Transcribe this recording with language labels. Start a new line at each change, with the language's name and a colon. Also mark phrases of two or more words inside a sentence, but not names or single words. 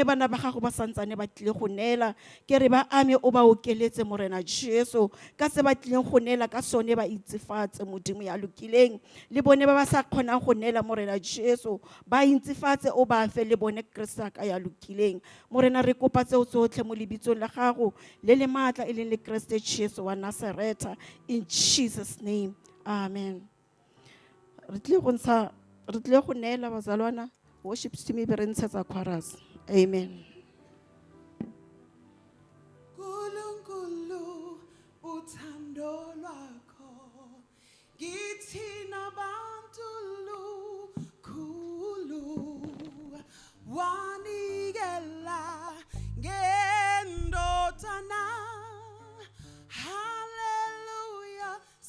Tswana: bana ba gago ba santsane ba tlile go neela ke re ba ame o ba okeletse Morena Jesu ka se ba tlileng go neela ka sone ba itsefatse Modimo ya lokileng le bone ba ba sa kgonang go neela Morena Jesu ba itsefatse o ba fe le bone Kriste ka ya lokileng Morena re kopa tseo tsotlhe mo lebitsong la gago le le maatla e leng le Kriste Jesu wa Nazareta
English: in Jesus name amen
Tswana: re tle go neela bazalwana
English: worship team
Tswana: be re ntshetsa chorus amen
Zulu: Nkulunkulu uthando lwakho ngithina bantu lukhulu wanikela ngendodana hallelujah